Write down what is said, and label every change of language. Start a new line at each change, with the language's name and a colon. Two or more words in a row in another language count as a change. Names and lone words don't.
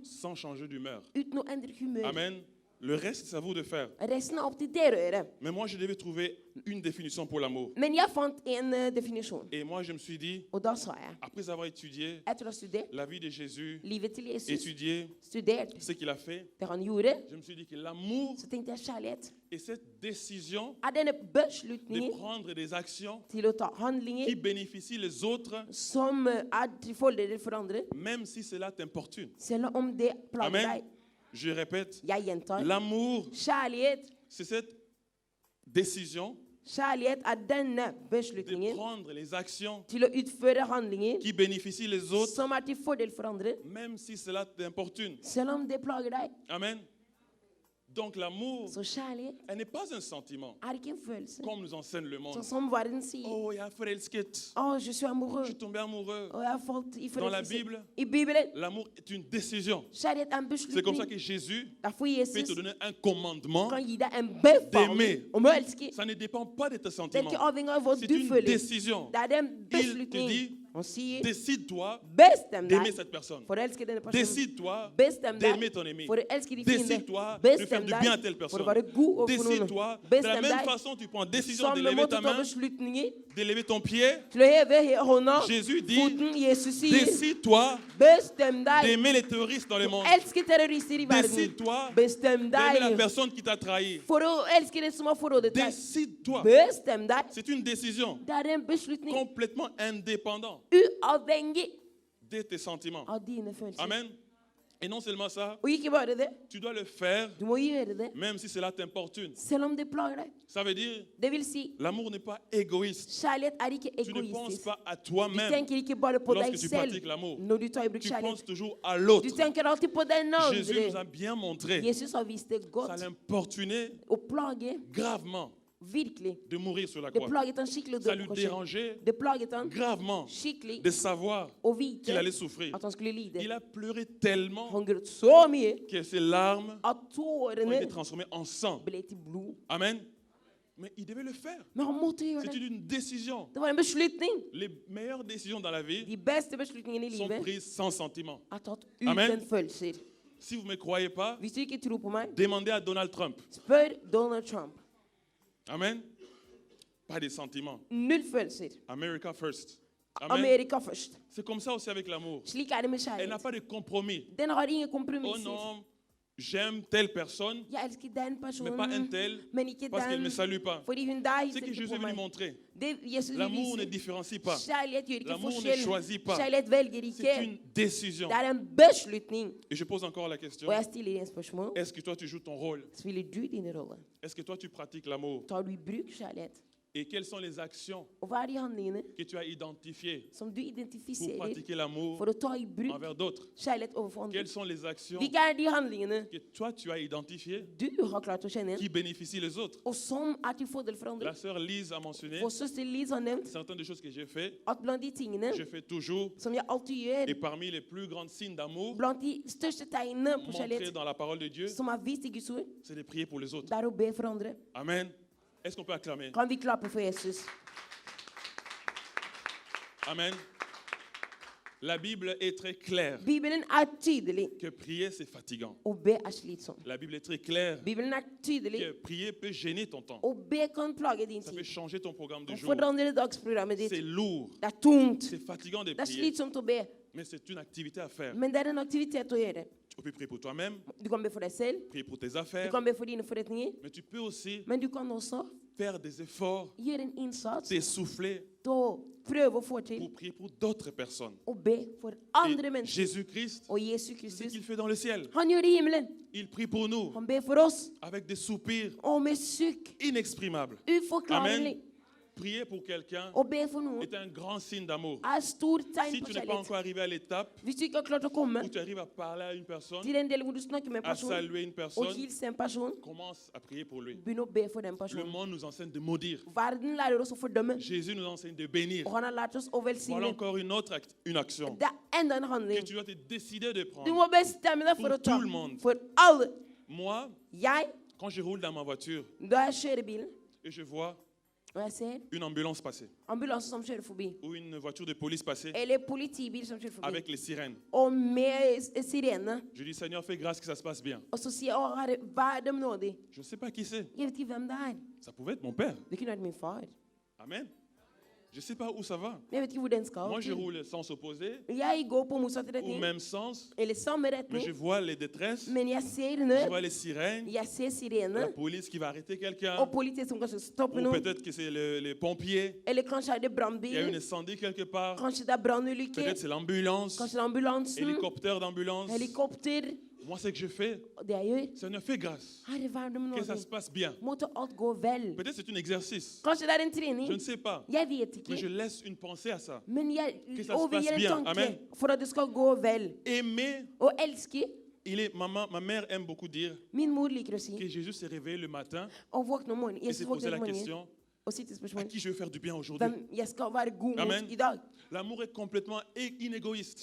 French: sans changer d'humeur.
Norwegian: uten å endre humør. Amen.
French: Le reste, c'est à vous de faire.
Norwegian: Resten er opp til dere å gjøre.
French: Mais moi, je devais trouver une définition pour l'amour.
Norwegian: Men jeg fant en definisjon,
French: Et moi, je me suis dit,
Norwegian: og da sa jeg,
French: après avoir étudié
Norwegian: etter å ha studert
French: la vie de Jésus,
Norwegian: livet til Jesus,
French: étudié
Norwegian: studert
French: ce qu'il a fait,
Norwegian: det han gjorde,
French: je me suis dit que l'amour
Norwegian: så tenkte jeg kjærlighet
French: et cette décision
Norwegian: er denne
French: de
Norwegian: beslutningen
French: prendre des actions
Norwegian: til å ta
French: qui
Norwegian: handlinger
French: bénéficient les autres,
Norwegian: som er til fordeler for andre,
French: même si cela t'importune.
Norwegian: selv om det plager Amen. deg.
French: Je répète,
Norwegian: Jeg gjentar.
French: l'amour,
Norwegian: Kjærlighet,
French: c'est cette décision
Norwegian: kjærlighet er denne
French: de
Norwegian: beslutningen
French: prendre les actions
Norwegian: til å utføre handlinger
French: qui bénéficient les autres,
Norwegian: som er til fordel for andre,
French: même si cela t'importune.
Norwegian: selv om det plager deg.
French: Amen. Donc l'amour,
Norwegian: Så kjærlighet
French: elle n'est pas un sentiment,
Norwegian: er ikke en følelse.
French: comme nous enseigne le monde.
Norwegian: Sånn som verden sier. Oh, jeg er forelsket. Å,
French: je suis amoureux. Je suis tombé amoureux.
Norwegian: Og jeg har falt i
French: Dans la
Norwegian: forelskelse.
French: Bible,
Norwegian: I Bibelen,
French: l'amour est une décision.
Norwegian: kjærlighet er en
French: C'est comme ça
Norwegian: beslutning.
French: que Jésus
Norwegian: Derfor
French: peut
Norwegian: Jesus
French: te donner un commandement.
Norwegian: kan gi deg en befaling
French: D'aimer.
Norwegian: om å elske.
French: Ça ne dépend pas de tes
Norwegian: Det er
French: sentiments.
Norwegian: ikke avhengig av hva
French: C'est
Norwegian: du
French: une
Norwegian: føler.
French: décision.
Norwegian: Det er en
French: Il te
Norwegian: beslutning.
French: dit,
Norwegian: Han sier,
French: décide-toi
Norwegian: bestem
French: d'aimer
Norwegian: deg
French: cette personne.
Norwegian: for å elske denne personen.
French: Décide-toi
Norwegian: Bestem
French: d'aimer
Norwegian: deg
French: ton ami.
Norwegian: for å elske de fiender.
French: Décide-toi de faire
Norwegian: Bestem
French: du bien à
Norwegian: deg
French: telle
Norwegian: for
French: personne.
Norwegian: å være god overfor noen.
French: Décide-toi, de la
Norwegian: Bestem
French: même
Norwegian: deg
French: façon tu prends décision
Norwegian: samme
French: d'élever
Norwegian: måte ta
French: ta main,
Norwegian: beslutninger
French: d'élever ton pied.
Norwegian: til å heve hånda.
French: Jésus dit,
Norwegian: Foten. Jesus sier,
French: décide-toi
Norwegian: bestem deg
French: d'aimer les terroristes dans le monde.
Norwegian: elske terrorister i verden.
French: Décide-toi
Norwegian: Bestem
French: d'aimer la
Norwegian: deg
French: personne qui t'a trahi.
Norwegian: for å elske den som har forrådet deg.
French: Décide-toi.
Norwegian: Bestem deg.
French: C'est une décision
Norwegian: Det er en beslutning
French: complètement indépendante
Norwegian: uavhengig
French: de tes sentiments.
Norwegian: av dine følelser.
French: Amen. Et non seulement ça,
Norwegian: Og ikke bare det,
French: tu dois le faire
Norwegian: du må gjøre det
French: même si cela t'importune.
Norwegian: selv om det plager deg.
French: Ça veut dire,
Norwegian: Det vil si,
French: l'amour n'est pas égoïste.
Norwegian: kjærlighet er ikke
French: Tu ne penses
Norwegian: egoistisk.
French: pas à
Norwegian: Du
French: toi-même
Norwegian: tenker ikke bare på deg
French: lorsque tu
Norwegian: selv
French: pratiques l'amour.
Norwegian: når du tar i bruk
French: Tu penses
Norwegian: kjærlighet.
French: toujours à
Norwegian: Du
French: l'autre.
Norwegian: tenker alltid på den
French: Jésus nous a
Norwegian: andre.
French: bien montré,
Norwegian: Jesus har vist det
French: ça
Norwegian: godt.
French: l'importunait
Norwegian: Og plage,
French: gravement
Norwegian: virkelig.
French: de mourir sur la
Norwegian: Det
French: croix.
Norwegian: plaget han skikkelig å
French: Ça
Norwegian: dø
French: lui
Norwegian: på korset.
French: dérangeait
Norwegian: Det plaget han
French: gravement
Norwegian: skikkelig
French: de savoir
Norwegian: å vite
French: qu'il allait souffrir.
Norwegian: at han skulle lide.
French: Il a pleuré tellement
Norwegian: Han gråt så mye
French: que ses larmes
Norwegian: at
French: ont
Norwegian: tårene
French: été transformées en sang.
Norwegian: ble til blod.
French: Amen. Mais il devait le faire.
Norwegian: Men han måtte gjøre
French: C'était
Norwegian: det.
French: une décision.
Norwegian: Det var en beslutning.
French: Les meilleures décisions dans la vie
Norwegian: De beste beslutningene i
French: sont
Norwegian: livet
French: prises sans sentiment.
Norwegian: er tatt Amen. uten følelser.
French: Si vous ne me croyez pas,
Norwegian: Hvis du ikke tror på meg,
French: demandez à Donald Trump.
Norwegian: spør Donald Trump.
French: Amen. Pas des sentiments.
Norwegian: Null følelser.
English: America first. Amen.
Norwegian: Amerika først.
French: C'est comme ça aussi avec l'amour.
Norwegian: Slik er det med
French: Elle n'a
Norwegian: kjærlighet.
French: pas de compromis.
Norwegian: Den har ingen Oh kompromisser.
French: non, j'aime telle personne,
Norwegian: Jeg elsker den
French: mais
Norwegian: personen,
French: pas un tel,
Norwegian: men ikke
French: parce qu'elle ne me
Norwegian: den,
French: salue pas.
Norwegian: fordi hun der
French: C'est
Norwegian: hilser
French: que
Norwegian: ikke Jésus på
French: est venu
Norwegian: meg.
French: montrer.
Norwegian: Det Jesus vil
French: L'amour ne
Norwegian: vise.
French: différencie pas.
Norwegian: Kjærlighet gjør ikke
French: L'amour ne
Norwegian: forskjell.
French: choisit pas.
Norwegian: Kjærlighet velger ikke.
French: C'est une décision.
Norwegian: Det er en beslutning.
French: Et je pose encore la question.
Norwegian: Og jeg stiller en spørsmål.
French: Est-ce que toi, tu joues ton rôle?
Norwegian: Spiller du din rolle?
French: Est-ce que toi, tu pratiques l'amour?
Norwegian: Tar du i bruk kjærlighet?
French: Et quelles sont les actions
Norwegian: Og hva er de handlingene
French: que tu as identifiées
Norwegian: som du
French: pour
Norwegian: identifiserer
French: pratiquer l'amour
Norwegian: for å ta i bruk
French: envers d'autres?
Norwegian: kjærlighet overfor andre?
French: Quelles sont les actions
Norwegian: Hvilke er de handlingene
French: que toi, tu as identifiées
Norwegian: du har klart å kjenne
French: qui
Norwegian: igjen,
French: bénéficient les autres?
Norwegian: og som er til fordel for andre?
French: La sœur Lise a mentionné
Norwegian: Vår søster Liz har nevnt
French: certaines des choses que j'ai fait,
Norwegian: at blant de tingene
French: je fais toujours,
Norwegian: som jeg alltid gjør,
French: et parmi les plus grands signes d'amour
Norwegian: blant de største tegnene på
French: montrés
Norwegian: kjærlighet
French: dans la parole de Dieu,
Norwegian: som er vist i Guds ord,
French: c'est de prier pour les autres.
Norwegian: det er å be for andre. Amen.
French: Est-ce qu'on peut acclamer?
Norwegian: Kan vi klappe for Jesus? Amen.
French: La Bible est très claire
Norwegian: Bibelen er tydelig.
French: que prier, c'est fatigant.
Norwegian: Å be er slitsomt.
French: La Bible est très claire
Norwegian: Bibelen er tydelig.
French: que prier peut gêner ton temps.
Norwegian: Å be kan plage din
French: Ça peut
Norwegian: tid.
French: changer ton programme de
Norwegian: Og
French: jour.
Norwegian: forandre dagsprogrammet ditt.
French: C'est lourd.
Norwegian: Det er tungt.
French: C'est fatigant de
Norwegian: Det er
French: prier.
Norwegian: slitsomt å be.
French: Mais c'est une activité à faire.
Norwegian: Men det er en aktivitet å gjøre.
French: Tu peux prier pour toi-même,
Norwegian: Du kan be for deg selv.
French: prier pour tes
Norwegian: Du
French: affaires,
Norwegian: kan be for dine forretninger.
French: mais tu peux aussi
Norwegian: Men du kan også
French: faire des efforts,
Norwegian: gjøre en innsats
French: t'essouffler
Norwegian: til å prøve å få til
French: pour prier pour d'autres personnes.
Norwegian: å be for andre
French: Et
Norwegian: mennesker. Jésus-Christ, Og Jesus
French: c'est ce
Norwegian: Kristus,
French: qu'il fait dans le ciel.
Norwegian: han gjør det i himmelen.
French: Il prie pour nous
Norwegian: Han ber for oss.
French: avec des soupirs
Norwegian: Og med sukk.
French: inexprimables.
Norwegian: Uforklarlig.
French: Prier pour quelqu'un
Norwegian: Å be for noen
French: est un grand signe d'amour.
Norwegian: er stort tegn
French: Si
Norwegian: på
French: tu n'es pas
Norwegian: kjærlighet.
French: encore arrivé à l'étape
Norwegian: Hvis du ikke har klart å komme
French: où tu arrives à parler à une personne,
Norwegian: til den delen hvor du snakker med en
French: à
Norwegian: person
French: saluer une
Norwegian: og
French: personne,
Norwegian: hilser en person,
French: commence à prier pour lui.
Norwegian: begynn å be for den
French: Le
Norwegian: personen.
French: monde nous enseigne de maudire.
Norwegian: Verden lærer oss å fordømme,
French: Jésus nous enseigne de bénir.
Norwegian: og han har lært oss å
French: Voilà
Norwegian: velsigne.
French: encore une action
Norwegian: Det er enda en
French: que
Norwegian: handling.
French: tu dois te décider de
Norwegian: Du
French: prendre.
Norwegian: må bestemme deg for
French: Pour
Norwegian: å ta
French: tout le monde.
Norwegian: for alle.
French: Moi,
Norwegian: Jeg,
French: quand je roule dans ma voiture
Norwegian: da jeg kjører bilen,
French: et je vois
Norwegian: og jeg ser
French: une ambulance passer
Norwegian: ambulanse som kjører forbi,
French: ou une voiture de police passer
Norwegian: eller politibil som kjører forbi,
French: avec les sirènes,
Norwegian: og med sirene,
French: je dis Seigneur, fais grâce que ça se passe bien.
Norwegian: og så sier jeg, å Herre, vær dem nådig.
French: Je ne sais pas qui c'est.
Norwegian: Jeg vet ikke hvem det er.
French: Ça pouvait être mon père.
Norwegian: Det kunne vært min far.
French: Amen. Je ne sais pas où ça va.
Norwegian: Men jeg vet ikke hvor den skal.
French: Moi, je
Norwegian: til.
French: roule sens opposé
Norwegian: Jeg går på motsatt
French: ou
Norwegian: retning,
French: même sens,
Norwegian: eller samme
French: mais je
Norwegian: retning,
French: vois les détresses,
Norwegian: men jeg ser
French: je
Norwegian: nød,
French: vois les sirènes,
Norwegian: jeg ser
French: la
Norwegian: sirene,
French: police qui va arrêter quelqu'un,
Norwegian: og politiet som kanskje stopper
French: ou
Norwegian: noen,
French: peut-être que c'est les pompiers,
Norwegian: eller kanskje er det
French: il y a une
Norwegian: brannbil,
French: incendie quelque part,
Norwegian: kanskje det er brannulykke,
French: peut-être c'est l'ambulance,
Norwegian: kanskje det er ambulansen,
French: hélicoptère d'ambulance.
Norwegian: helikopter.
French: Moi, ce que je fais,
Norwegian: Og det jeg gjør,
French: Seigneur, fais grâce
Norwegian: Herre, vær dem
French: que ça
Norwegian: nådig.
French: se passe bien.
Norwegian: Måtte alt gå vel.
French: Peut-être c'est un exercice,
Norwegian: Kanskje det er en
French: je
Norwegian: trening.
French: ne sais pas,
Norwegian: Jeg vet
French: mais je
Norwegian: ikke.
French: laisse une pensée à ça.
Norwegian: Men jeg
French: Que ça se
Norwegian: overgir
French: passe
Norwegian: en
French: bien.
Norwegian: tanke Amen. for at det skal gå vel.
French: Aimer,
Norwegian: Og elske.
French: ma mère aime beaucoup dire
Norwegian: Min mor liker å si,
French: que Jésus s'est réveillé le matin
Norwegian: å våkne om morgenen.
French: et s'est
Norwegian: Jesus
French: posé
Norwegian: våkner
French: la
Norwegian: om morgenen
French: question,
Norwegian: og sier til
French: à
Norwegian: spørsmålet,
French: qui je veux faire du bien aujourd'hui?
Norwegian: hvem jeg skal være god mot Amen. i dag.
French: L'amour est complètement inégoïste.